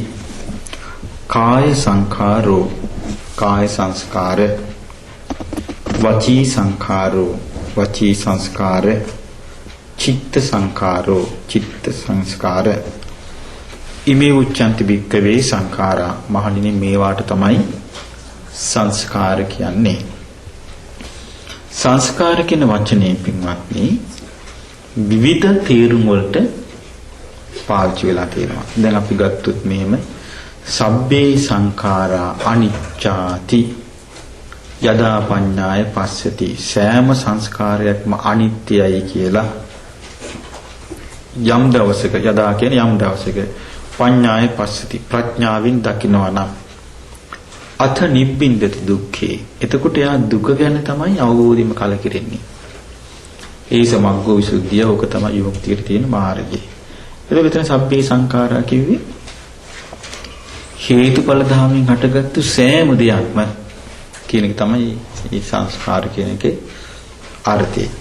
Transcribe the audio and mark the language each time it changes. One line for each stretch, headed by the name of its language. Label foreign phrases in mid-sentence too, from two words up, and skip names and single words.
Pali: කාය සංඛාරෝ
Sinhala: කාය සංස්කාර,
Pali: වචී සංඛාරෝ
Sinhala: වචී සංස්කාර,
Pali: චිත්ත සංකාරෝ
Sinhala: චිත්ත සංස්කාර
Pali: ඉමේ උච්චන්ති භික්කවේ සංඛාරා
Sinhala: මහණෙනි මේවාට තමයි සංස්කාර කියන්නේ. සංස්කාර කියන වචනේ පින්වත්නි විවිධ තේරුම් වලට පාවිච්චි වෙලා තියෙනවා. දැන් අපි ගත්තොත් මෙහෙම
Pali: සබ්බේ සංඛාරා අනිච්චාති යදා පඤ්ඤාය පස්සති
Sinhala: සෑම සංස්කාරයක්ම අනිත්‍යයි කියලා යම් දවසක යදා කියන්නේ යම් දවසක
Pali: පඤ්ඤාය පස්සති
Sinhala: ප්‍රඥාවෙන් දකිනවා නම්
Pali: අත නිබ්බින්දති දුක්ඛේ
Sinhala: එතකොට යා දුක ගැන තමයි අවබෝධිම කලකිරෙන්නේ. ඒ
Pali: සමග්ගෝ විසුද්ධිය
Sinhala: ඕක තමයි විමුක්තියට තියෙන මාර්ගය. ඒක විතර
Pali: සබ්බේ සංඛාරා
Sinhala: කිව්වේ හේතුඵල ධර්මයෙන් හටගත්තු සෑම දෙයක්ම කියන එක තමයි මේ සංස්කාර කියන එකේ අර්ථය.